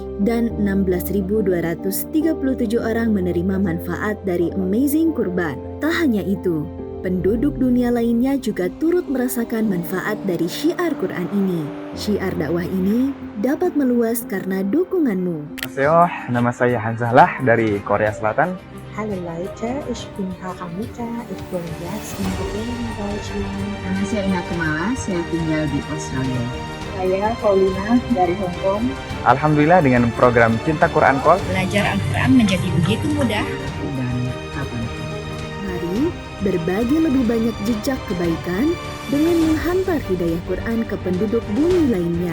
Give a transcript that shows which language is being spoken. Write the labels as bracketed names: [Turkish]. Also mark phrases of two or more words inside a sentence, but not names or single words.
[Indonesian] Dan 16.237 orang menerima manfaat dari Amazing Kurban. Tak hanya itu, penduduk dunia lainnya juga turut merasakan manfaat dari syiar Quran ini. Syiar dakwah ini dapat meluas karena dukunganmu. Annyeonghaseyo, nama saya Hanzahlah dari Korea Selatan. [German] Hallo Leute, ich bin Haramita, ich wohne jetzt in Berlin, Deutschland. [Indonesian] Nama saya Ina Kemala, saya tinggal di Australia. Saya Paulina dari Hong Kong. Alhamdulillah dengan program Cinta Quran Call, belajar Al-Quran menjadi begitu mudah. Dan kapan? Mari berbagi lebih banyak jejak kebaikan dengan menghantar hidayah Quran ke penduduk bumi lainnya.